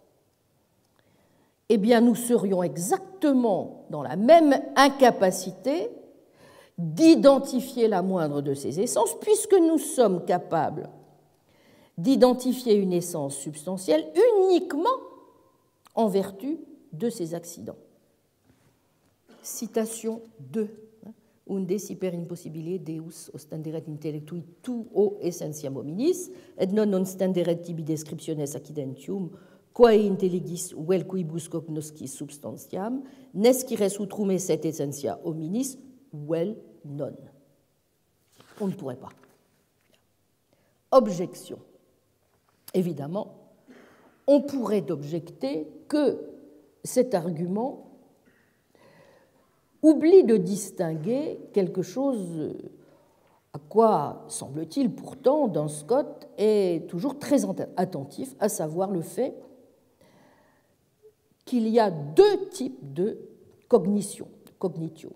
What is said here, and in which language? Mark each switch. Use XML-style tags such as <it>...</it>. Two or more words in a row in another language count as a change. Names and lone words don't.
<fr>eh bien, nous serions exactement dans la même incapacité d'identifier la moindre de ces essences, puisque nous sommes capables d'identifier une essence substantielle uniquement en vertu de ces accidents. Citation 2.</fr> <la>Unde super impossibile Deus ostenderet intellectui tuo essentiam hominis, et non ostenderet tibi descriptiones accidentium, quae intelligis vel quibus cognoscis substantiam, nescires utrum esset essentia hominis, vel non.</la> <fr>On ne pourrait pas. Objection. Évidemment, on pourrait objecter que cet argument oublie de distinguer quelque chose à quoi, semble-t-il, pourtant, Duns Scott est toujours très attentif, à savoir le fait qu'il y a deux types de cognition, cognitio.</fr>